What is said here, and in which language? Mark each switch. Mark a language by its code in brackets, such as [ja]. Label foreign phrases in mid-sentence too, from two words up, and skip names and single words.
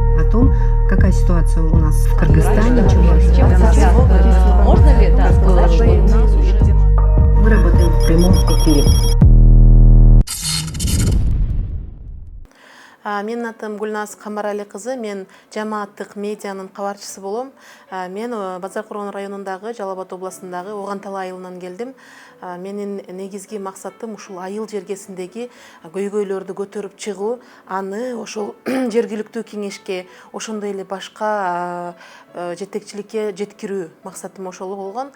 [ru] том, какая ситуация у нас в Кыргызстане. Можно ли сказать, что Мы работаем в прямом эфире. [ky] Менин атым Гүлназ Камарали кызы, мен жамааттык медианын кабарчысы болом. Мен Базаркурган районундагы, Жалал Абад областындагы Огантал айылынан келдим. Менин негизги максатым ушул айыл жергесиндеги көйгөйлөрдү көтөрүп чыгуу, аны ошол жергиликтүү кеңешке, ошондой эле башка жетекчиликке жеткирүү максатым ошол болгон.